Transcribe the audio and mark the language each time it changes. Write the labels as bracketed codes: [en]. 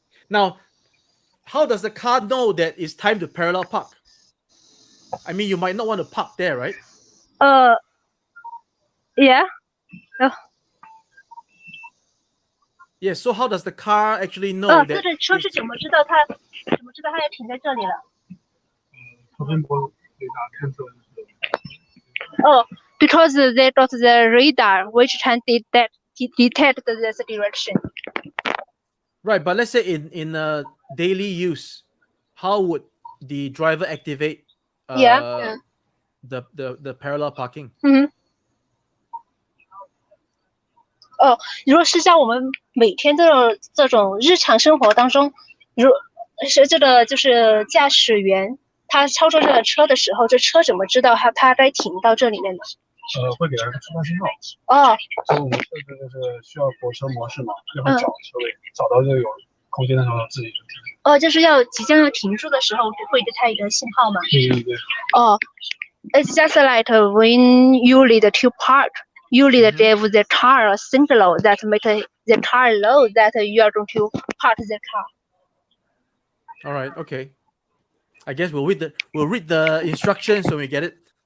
[en] Now, how does the car know that it's time to parallel park? I mean, you might not want to park there, right? Yeah. Yeah. So how does the car actually know that? [zh] 这车是怎么知道它要停在这里了？超声波雷达探测就是 [en] because they got the radar which can detect this direction. Right, but let's say in daily use, how would the driver activate the parallel parking? [zh] 如果是在我们每天的这种日常生活当中，是这个就是驾驶员他操作这个车的时候，这车怎么知道他该停到这里面呢？会给他一个出发信号。所以我们设置就是需要泊车模式嘛，就会找车位，找到这个有空间的时候自己就停。就是即将要停住的时候会给他一个信号吗？对。 [en] It's just like when you need to park. You need to give the car a signal that make the car know that you are going to park the car. All right. Okay. I guess we'll read the instructions when we get it.